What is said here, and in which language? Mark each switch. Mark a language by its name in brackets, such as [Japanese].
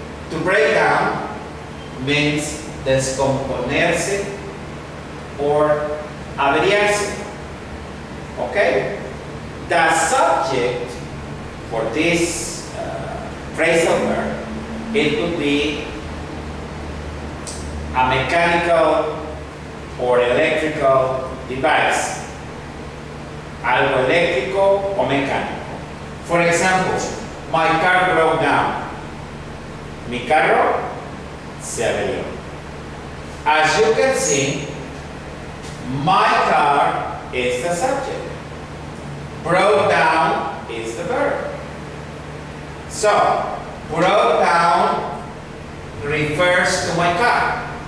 [English] To break down means [Spanish] descomponerse [English] or [Spanish] averiarse. [English] Okay? The subject for this phrasal verb, it could be a mechanical or electrical device. [Spanish] Algo eléctrico o mecánico. [English] For example, my car broke down. [Spanish] Mi carro se averió. [English] As you can see, my car is the subject. Broke down is the verb. So, broke down refers to my car.